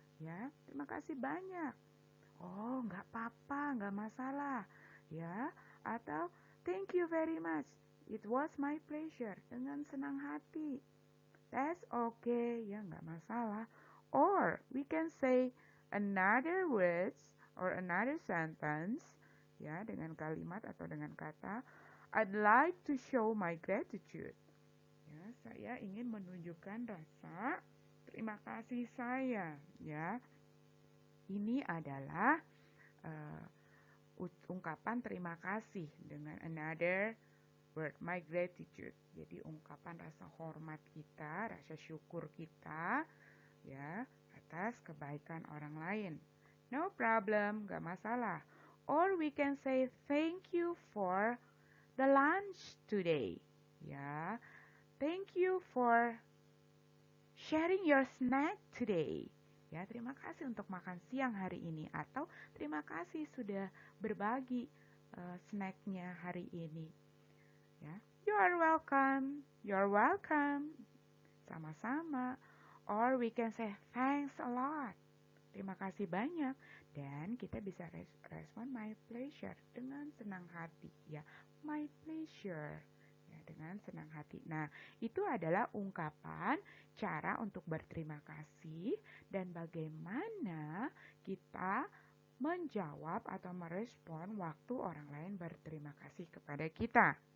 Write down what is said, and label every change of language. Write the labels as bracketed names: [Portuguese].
[Indonesian] Ya, terima kasih banyak. Oh, nggak apa-apa, nggak masalah. [English] Ya, atau thank you very much. It was my pleasure. [Indonesian] Dengan senang hati. [English] That's okay. [Indonesian] Ya, nggak masalah. [English] Or, we can say another words or another sentence. [Indonesian] Ya, dengan kalimat atau dengan kata. [English] I'd like to show my gratitude. [Indonesian] Ya, saya ingin menunjukkan rasa terima kasih saya. Ya, ini adalah ungkapan terima kasih dengan [English] another word, my gratitude. [Indonesian] Jadi ungkapan rasa hormat kita, rasa syukur kita, ya, atas kebaikan orang lain. [English] No problem, [Indonesian] gak masalah. [English] Or we can say thank you for the lunch today. Ya, thank you for sharing your snack today. [Indonesian] Ya, terima kasih untuk makan siang hari ini, atau terima kasih sudah berbagi snacknya hari ini. [English] Ya, you are welcome. You're welcome. Sama-sama. Or we can say thanks a lot. [Indonesian] Terima kasih banyak. Dan kita bisa respon [English] my pleasure [Indonesian] dengan senang hati, ya. [English] My pleasure. [Indonesian] Ya, dengan senang hati. Nah, itu adalah ungkapan cara untuk berterima kasih dan bagaimana kita menjawab atau merespon waktu orang lain berterima kasih kepada kita.